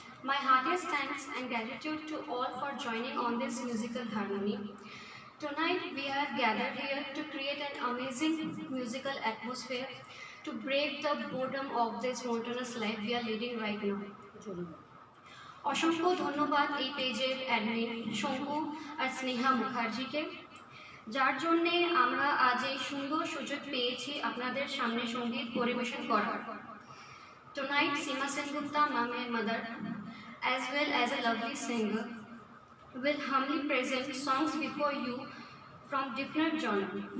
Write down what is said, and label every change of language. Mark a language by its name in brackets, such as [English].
[English] My heartiest thanks and gratitude to all for joining on this musical harmony. Tonight, we are gathered here to create an amazing musical atmosphere to break the boredom of this monotonous life we are leading right now. [Bangla] অসংখ্য ধন্যবাদ এই পেজের admin শঙ্কু আর স্নেহা মুখার্জিকে, যার জন্যে আমরা আজ এই সুন্দর সুযোগ পেয়েছি আপনাদের সামনে সঙ্গীত পরিবেশন করার। [English] Tonight, Seema Sengupta, mom and mother, as well as a lovely singer, will humbly present songs before you from different genres.